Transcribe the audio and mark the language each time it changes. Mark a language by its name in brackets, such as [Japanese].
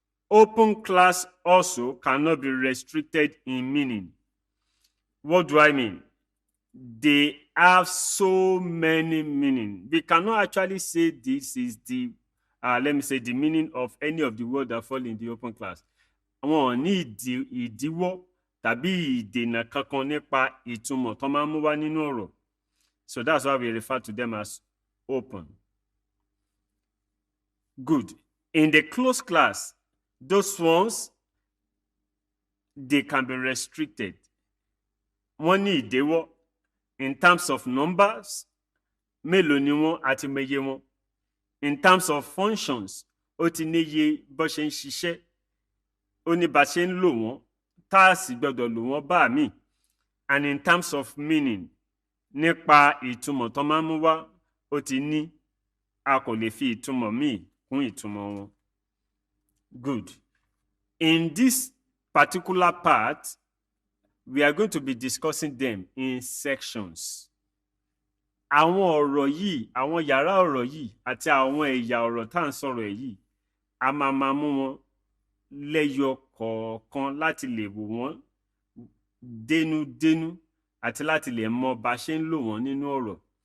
[English] Open class also cannot be restricted in meaning. What do I mean? They have so many meanings. We cannot actually say this is the, let me say, the meaning of any of the words that fall in the open class. [Yoruba] Àwọn ò ní ìdíwọ́ tàbí ìdènà kankan nípa ìtumọ̀ tó máa ń mú wá nínú ọ̀rọ̀. [English] So that's why we refer to them as open. Good. In the closed class, those ones, they can be restricted. [Yoruba] Wọ́n ní ìdíwọ́ [English] in terms of numbers, [Yoruba] mélòó ni wọ́n àti meye wọn. [English] In terms of functions, [Yoruba] ó ti níye bó ṣe ń ṣiṣẹ́, ó ní bá ṣe ń lò wọ́n, tá a sì gbọ́dọ̀ lò wọ́n bá mi. [English] And in terms of meaning, [Yoruba] nípa ìtumọ̀ tó máa ń mú wá, ó ti ní a kò lè fi ìtumọ̀ míì kún ìtumọ̀ wọn. Good. [English] In this particular part, we are going to be discussing them in sections. [Yoruba] Àwọn ọ̀rọ̀ yìí, àwọn yàrá ọ̀rọ̀ yìí, àti àwọn ẹ̀yà ọ̀rọ̀ tá à ń sọ̀rọ̀ yìí, a máa mú wọn lẹ́yọ kọ̀ọ̀kan láti lè wò wọ́n dénúdénú àti láti lè mọ bá ṣe ń lò wọ́n nínú ọ̀rọ̀.